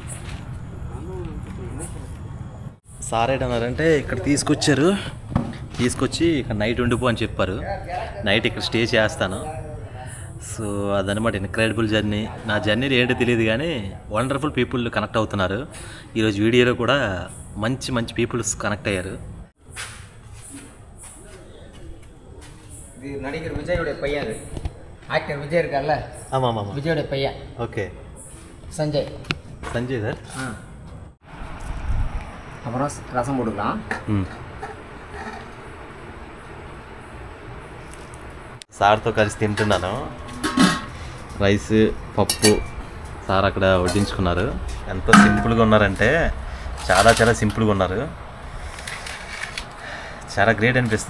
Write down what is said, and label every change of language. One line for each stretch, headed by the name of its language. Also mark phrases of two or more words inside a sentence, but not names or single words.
Telugu: సార్ ఏంటన్నారంటే ఇక్కడ తీసుకొచ్చి ఇక్కడ నైట్ ఉండిపో అని చెప్పారు. నైట్ ఇక్కడ స్టే చేస్తాను. సో అదనమాట
English: incredible journey.
Telugu: నా జర్నీలు ఏంటో తెలియదు కానీ
English: wonderful people
Telugu: కనెక్ట్ అవుతున్నారు. ఈరోజు వీడియోలో కూడా మంచి మంచి పీపుల్స్ కనెక్ట్ అయ్యారు.
Tamil: இது நடிகர் விஜயோடைய பையன், அது ஆக்டர் விஜய் இருக்கார்ல, ஆமாம் ஆமாம், விஜயோடைய பையன். ஓகே, சஞ்சய் சார். அப்புறம் ரசம் போட்டுக்கலாம்.
Telugu: సార్తో కలిసి తింటున్నాను. రైస్, పప్పు సార్ అక్కడ వడ్డించుకున్నారు. ఎంత సింపుల్గా ఉన్నారంటే చాలా సింపుల్గా ఉన్నారు. చాలా గ్రేట్ అనిపిస్తుంది.